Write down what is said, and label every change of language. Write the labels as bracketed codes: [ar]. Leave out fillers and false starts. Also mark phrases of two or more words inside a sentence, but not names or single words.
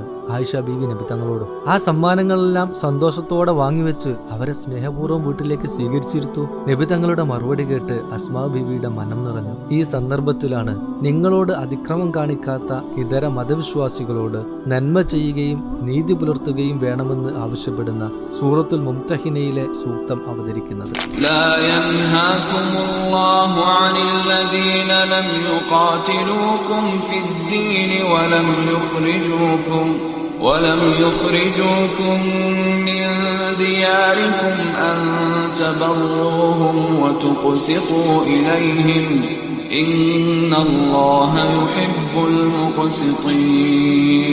[ml] ആയിഷ ബീവി നബി തങ്ങളോടും ആ സമ്മാനങ്ങളെല്ലാം സന്തോഷത്തോടെ വാങ്ങിവെച്ച് അവരെ സ്നേഹപൂർവ്വം വീട്ടിലേക്ക് സ്വീകരിച്ചിരുത്തു. നബി തങ്ങളുടെ മറുപടി കേട്ട് അസ്മാ ബീവിയുടെ മനം നിറഞ്ഞു. ഈ സന്ദർഭത്തിലാണ് നിങ്ങളോട് അതിക്രമം കാണിക്കാത്ത ഇതര മതവിശ്വാസികളോട് നന്മ ചെയ്യുകയും നീതി പുലർത്തുകയും വേണമെന്ന് ആവശ്യപ്പെടുന്ന സൂറത്തുൽ മുംതഹിനയിലെ സൂക്തം അവതരിക്കുന്നത്. [ar] عن الذين لم يقاتلوكم في الدين ولم يخرجوكم من دياركم أن تبروهم وتقسطوا إليهم إن الله يحب المقسطين.